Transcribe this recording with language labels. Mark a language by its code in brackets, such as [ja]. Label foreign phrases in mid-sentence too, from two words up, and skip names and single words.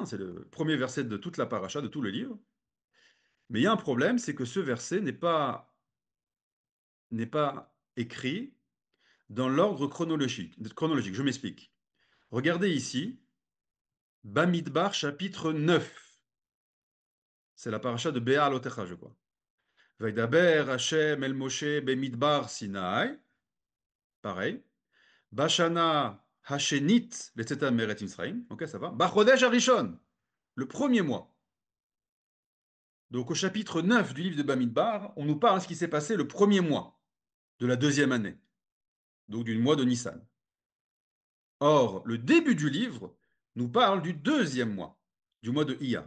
[fr] C'est le premier verset de toute la paracha, de tout le livre. Mais il y a un problème, c'est que ce verset n'est pas écrit dans l'ordre chronologique. Je m'explique. Regardez ici, Bamidbar, chapitre 9. C'est la paracha de Béa Alotecha, je crois. [he] וידבר ה' אל משה במדבר סיני. [fr] Pareil. [he] בשנה השנית לצאתם מארץ מצרים. [fr] Ok, ça va. [he] בחודש הראשון, [fr] le premier mois. Donc au chapitre 9 du livre de Bamidbar, on nous parle de ce qui s'est passé le premier mois de la deuxième année, donc du mois de Nissan. Or, le début du livre nous parle du deuxième mois, du mois de Iyar.